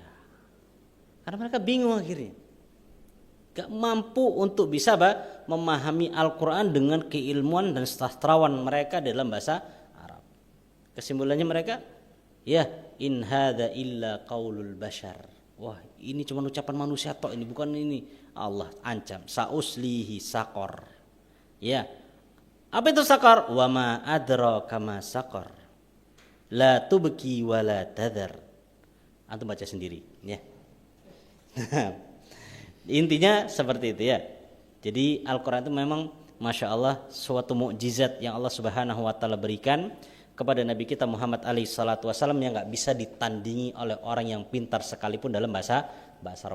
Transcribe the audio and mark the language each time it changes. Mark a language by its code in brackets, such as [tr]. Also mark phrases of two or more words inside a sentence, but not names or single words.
[id] Karena mereka bingung akhirnya, gak mampu untuk bisa memahami Al-Quran dengan keilmuan dan sastrawan mereka dalam bahasa Arab. Kesimpulannya mereka, ya [ar] إن هذا إلا قول البشر. [id] Wah, ini cuma ucapan manusia toh, ini bukan ini. Allah ancam, [ar] سأصليه سقر. [id] Ya, apa itu saqar? [ar] وما أدراك ما سقر. لا تبقي ولا تذر. [id] Antum baca sendiri, ya. Intinya seperti itu ya. Jadi Al-Quran itu memang [ar] ما شاء الله [id] suatu mukjizat yang Allah [ar] سبحانه وتعالى [id] berikan kepada Nabi kita Muhammad [ar] عليه الصلاة والسلام [id] yang gak bisa ditandingi oleh orang yang pintar sekalipun dalam bahasa Arab.